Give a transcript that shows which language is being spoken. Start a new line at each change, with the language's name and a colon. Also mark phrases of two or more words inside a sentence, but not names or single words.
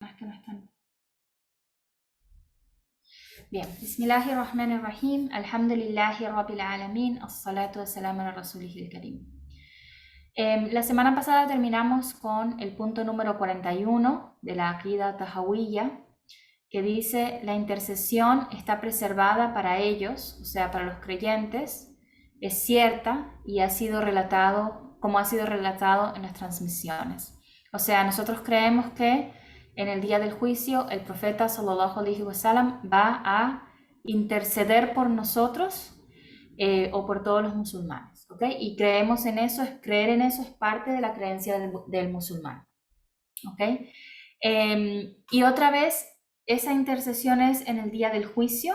Spanish: que no están. Bien,
Arabic: بسم الله الرحمن الرحيم، الحمد لله رب العالمين، الصلاة والسلام على رسوله الكريم.
Spanish: La semana pasada terminamos con el punto número 41 de la Aqida Tahawiyya, que dice: la intercesión está preservada para ellos, o sea, para los creyentes, es cierta y ha sido relatado como ha sido relatado en las transmisiones. O sea, nosotros creemos que en el día del juicio el profeta
Arabic: صلى الله عليه وسلم
Spanish: va a interceder por nosotros o por todos los musulmanes, ¿ok? Y creemos en eso, creer en eso es parte de la creencia del musulmán, ¿ok? Y otra vez, esa intercesión es en el día del juicio.